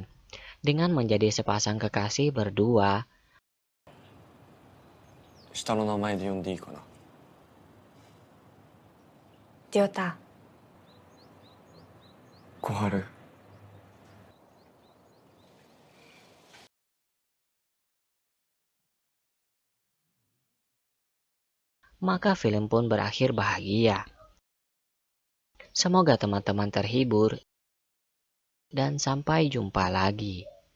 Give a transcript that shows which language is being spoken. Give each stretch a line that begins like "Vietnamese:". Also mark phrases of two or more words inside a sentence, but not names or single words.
Indonesian: Dengan menjadi sepasang kekasih berdua,
Japanese: 下の名前で呼んでいいかな。りょうた、小春。
Indonesian: maka film pun berakhir bahagia. Semoga teman-teman terhibur dan sampai jumpa lagi.